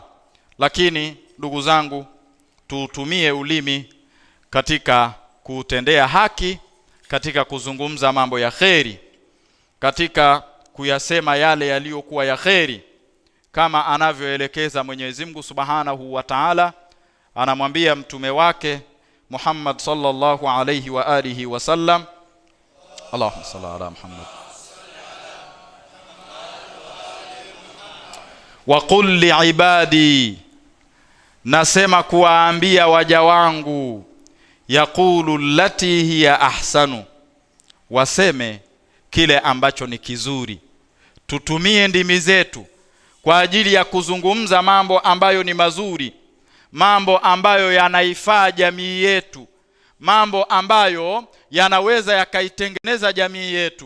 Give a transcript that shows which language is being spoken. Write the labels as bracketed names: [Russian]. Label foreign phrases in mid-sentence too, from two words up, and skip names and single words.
[Swahili] Lakini ndugu zangu, tuutumie ulimi katika kutendea haki, katika kuzungumza mambo ya kheri, katika kuyasema yale yaliyokuwa ya kheri, kama anavyoelekeza Mwenyezi Mungu [Arabic] سبحانه وتعالى. [Swahili] Anamwambia mtume wake [Arabic] Muhammad صلى الله عليه وعلى آله وسلم اللهم صل على محمد وقل لعبادي, [Swahili] nasema kuwaambia waja wangu, [Arabic] يقولوا التي هي أحسن, [Swahili] waseme kile ambacho ni kizuri. Tutumie ndimi zetu kwa ajili ya kuzungumza mambo ambayo ni mazuri, mambo ambayo yanaifaa jamii yetu, mambo ambayo yanaweza yakaitengeneza jamii yetu.